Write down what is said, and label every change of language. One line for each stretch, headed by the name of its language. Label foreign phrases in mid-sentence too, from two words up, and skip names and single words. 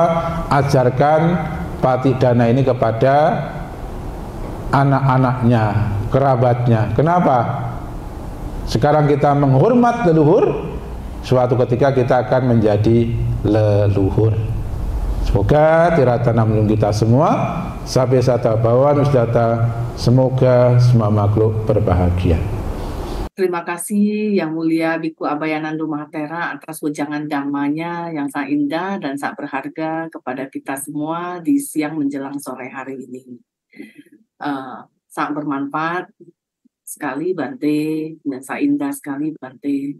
Indonesian: Ajarkan patidana ini kepada anak-anaknya, kerabatnya. Kenapa? Sekarang kita menghormat leluhur, suatu ketika kita akan menjadi leluhur. Semoga tiratana melindungi kita semua.
Pali: Sabe sata bawan wisdata.
Indonesian: Semoga semua makhluk berbahagia. Terima kasih Yang Mulia Biku Abhayananda Mahatera atas wejangan dhammanya yang sangat indah dan sangat berharga kepada kita semua di siang menjelang sore hari ini. Sangat bermanfaat sekali Bante, dan sangat indah sekali Bante.